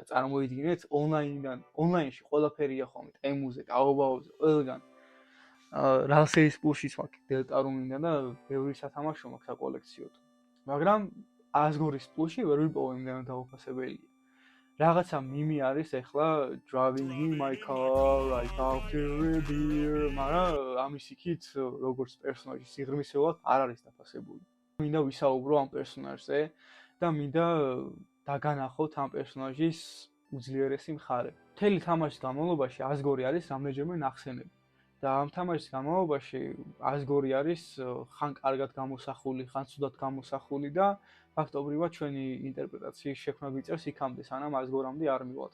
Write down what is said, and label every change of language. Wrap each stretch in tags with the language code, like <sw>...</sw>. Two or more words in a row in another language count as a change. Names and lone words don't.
<ka>წარმოიდგინეთ, ონლაინში ყველაფერია ხოლმე, ტემუზე, ტაობაოზე, ყველგან. რალსეის პულშიც მაქვს დელტარუმიდან და ბევრი სათამაშო მაქვს საკოლექციოდ. მაგრამ ასგორის პულში ვერ ვიპოვე იმდენად დაუფასებელია. რაღაცა მიმი არის ახლა</ka> <en>driving in my car, I talk to a beer,</en> <ka>მაგრამ ამის იქით როგორც პერსონაჟი სიღრმისეულად არ არის დაფასებული. მინდა ვისაუბრო ამ პერსონაჟზე და მინდა დაგანახოთ ამ პერსონაჟის უძლიერესი მხარე. მთელი თამაშის განმავლობაში ასგორი არის რამდენჯერმე ნახსენები. და ამ თამაშის განმავლობაში ასგორი არის ხან კარგად გამოსახული, ხან ცუდად გამოსახული და ფაქტობრივად ჩვენი ინტერპრეტაციის შექმნა გვიწერს იქამდე, სანამ ასგორამდე არ მივალთ.</ka>